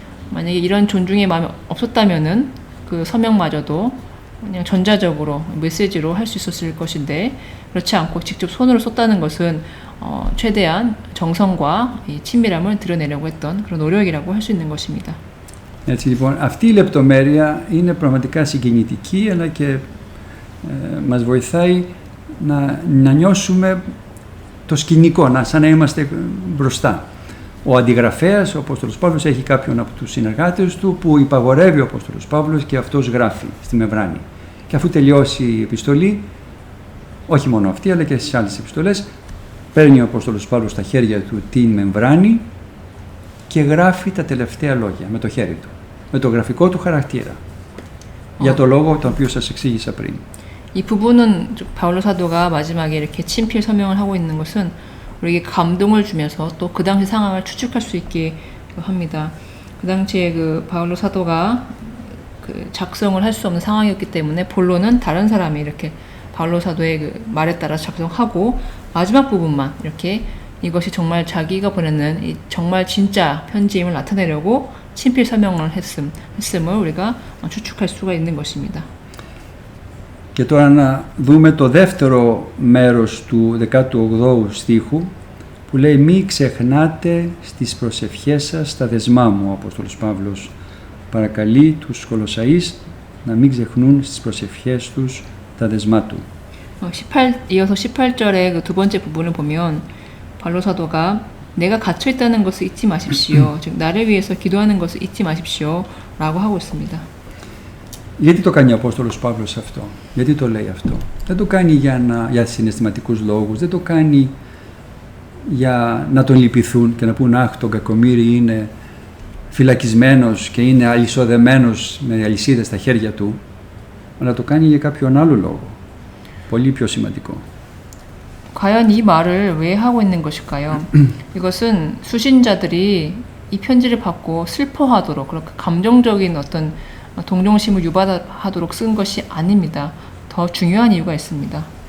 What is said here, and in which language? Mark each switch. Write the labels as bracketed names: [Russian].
[Korean] 만약에 이런 존중의 마음이 없었다면은 그 서명마저도 그냥 전자적으로 메시지로 할 수 있었을 것인데, 그렇지 않고 직접 손으로 썼다는 것은 최대한 정성과 이 친밀함을 드러내려고 했던 그런 노력이라고 할 수 있는 것입니다. [Greek] Έτσι λοιπόν, αυτή η λεπτομέρεια είναι πραγματικά συγκινητική, αλλά και μας βοηθάει να νιώσουμε το σκηνικό, σαν να είμαστε μπροστά. Ο αντιγραφέας, ο Απόστολος Παύλος, έχει κάποιον από τους συνεργάτες του που υπαγορεύει ο Απόστολος Παύλος και αυτός γράφει στη μεμβράνη. Και αφού τελειώσει η επιστολή, όχι μόνο αυτή αλλά και στις άλλες επιστολές, παίρνει ο Απόστολος Παύλος στα χέρια του την μεμβράνη και γράφει τα τελευταία λόγια με το χέρι του, με το γραφικό του χαρακτήρα, για το λόγο τον οποίο σας εξήγησα πριν. [Korean] 이 부분은 바울로 사도가 마지막에 이렇게 친필 서명을 하고 있는 것은 우리에게 감동을 주면서 또 그 당시 상황을 추측할 수 있게 합니다. 그 당시에 그 바울로 사도가 그 작성을 할 수 없는 상황이었기 때문에 본론은 다른 사람이 이렇게 바울로 사도의 그 말에 따라 작성하고, 마지막 부분만 이렇게 이것이 정말 자기가 보내는 이 정말 진짜 편지임을 나타내려고 친필 서명을 했음을 우리가 추측할 수가 있는 것입니다. [Greek] Και τώρα να δούμε το δεύτερο μέρος του 18ου στίχου που λέει «Μη ξεχνάτε στις προσευχές σας τα δεσμά μου». Ο Απόστολος Παύλος παρακαλεί τους Κολοσσαείς να μην ξεχνούν στις προσευχές τους τα δεσμά του. [Korean] 이어서 18절의 그 두 번째 부분을 보면 바울로 사도가 내가 갇혀 있다는 것을 잊지 마십시오. 즉 나를 위해서 기도하는 것을 잊지 마십시오. 라고 하고 있습니다. [Greek] Γιατί το κάνει ο Απόστολος Παύλος αυτό, γιατί το λέει αυτό? Δεν το κάνει για συναισθηματικούς λόγους, δεν το κάνει για να τον λυπηθούν και να πούν «Αχ, τον κακομοίρη είναι φυλακισμένος και είναι αλυσοδεμένος με αλυσίδες στα χέρια του», αλλά το κάνει για κάποιον άλλο λόγο, πολύ πιο σημαντικό. [Korean] 과연 이 말을 왜 하고 있는 것일까요? 이것은 수신자들이 이 편지를 받고 슬퍼하도록, 그렇게 감정적인 어떤 동정심을 유발하도록 쓴 것이 아닙니다. 더 중요한 이유가 있습니다.